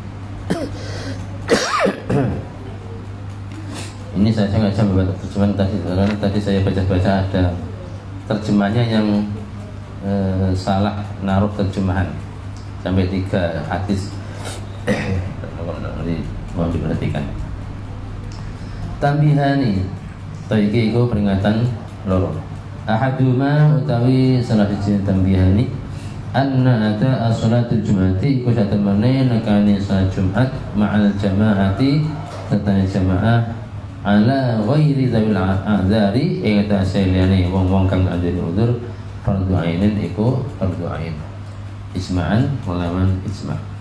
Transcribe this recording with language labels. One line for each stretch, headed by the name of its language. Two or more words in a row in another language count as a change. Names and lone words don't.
Indonesian: Ini saya sengaja membaca terjemahan tadi karena tadi saya baca-baca ada terjemahnya yang salah naruh terjemahan sampai 3 hadis. Nanti mohon diperhatikan.
Javanese: Tambihani iki iku peringatan loro. Ahaduma utawi salah siji
Arabic: tambihani anna ada as-salatul jum'ati
Javanese: iku satemene nekani salat Jumat
Arabic: ma'al jama'ati
Javanese: tetane jamaah
Arabic: ala ghairi dzawil a'dzari
Javanese: ing atase liyane wong-wong kang andene udzur
Arabic: fardhu ainin
Javanese: iku fardhu ain
Arabic: isma'an walaman isma'.